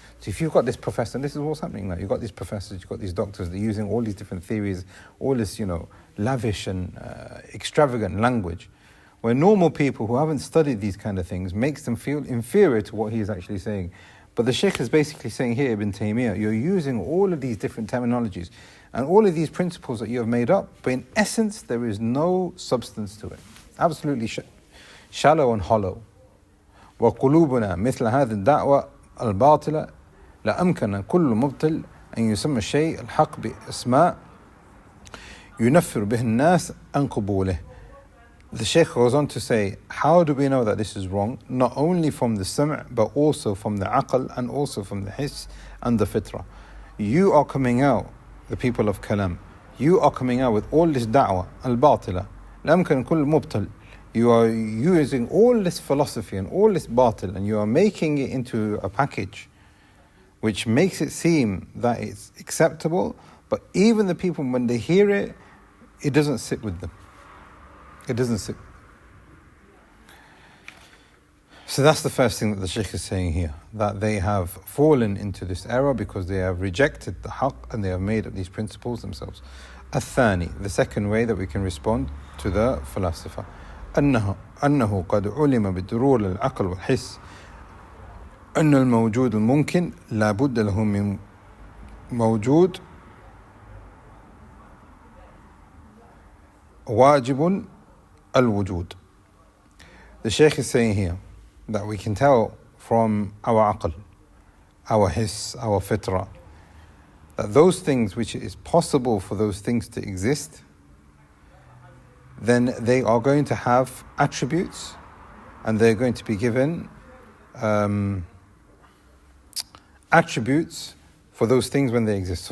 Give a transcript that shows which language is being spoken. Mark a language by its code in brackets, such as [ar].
[en] So if you've got this professor, and this is what's happening now, you've got these professors, you've got these doctors, they're using all these different theories, all this, lavish and extravagant language, where normal people who haven't studied these kind of things makes them feel inferior to what he is actually saying. But the Shaykh is basically saying here, Ibn Taymiyyah, you're using all of these different terminologies and all of these principles that you have made up, but in essence, there is no substance to it. Absolutely shallow and hollow. [ar] وَقُلُوبُنَا مِثْلَ هَذِي الدَّعْوَةِ الْبَاطِلَةِ لأمكن كل مبطل أن يسمى الشيء الحق بأسماء ينفر به الناس عن قبوله. [en] The Shaykh goes on to say, how do we know that this is wrong? Not only from the sam' but also from the aql and also from the hiss and the fitrah. You are coming out, the people of Kalam, you are coming out with all this da'wah al-batila. [ar] لأمكن كل مبطل. [en] You are using all this philosophy and all this batil, and you are making it into a package which makes it seem that it's acceptable, but even the people, when they hear it, it doesn't sit with them. It doesn't sit. So that's the first thing that the Shaykh is saying here, that they have fallen into this error because they have rejected the haqq and they have made up these principles themselves. [ar] الثاني, [en] the second way that we can respond to the philosopher, [ar] أنه قد علم بالضرورة العقل والحس أن الموجود الممكن لا بد له من موجود واجب al-Wujood. [en] The Shaykh is saying here that we can tell from our aql, our hiss, our fitrah, that those things which it is possible for those things to exist, then they are going to have attributes and they're going to be given attributes for those things when they exist.